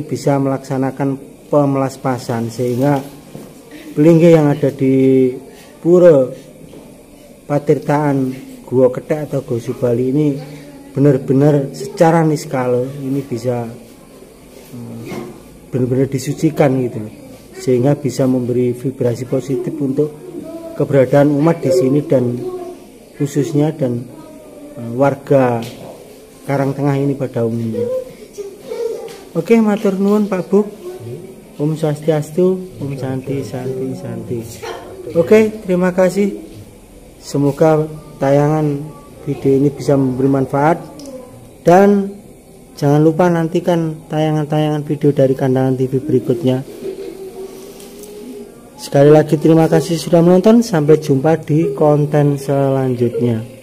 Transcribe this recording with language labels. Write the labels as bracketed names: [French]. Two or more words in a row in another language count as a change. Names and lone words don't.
[Indonesian] bisa melaksanakan pemelaspasan sehingga Pelinggih yang ada di Pura Patirtaan Gua Ketek atau Gua Subali ini benar-benar secara niskala ini bisa benar-benar disucikan gitu, sehingga bisa memberi vibrasi positif untuk keberadaan umat di sini dan khususnya dan warga Karangtengah ini pada umumnya. Oke, [Javanese] matur nuwun Pak Bu. [Sanskrit] Om Swastiastu, Om Santi, Santi, Santi. [Indonesian] Oke, terima kasih. Semoga tayangan video ini bisa memberi manfaat, dan jangan lupa nantikan tayangan-tayangan video dari Kandangan TV berikutnya. Sekali lagi terima kasih sudah menonton, sampai jumpa di konten selanjutnya.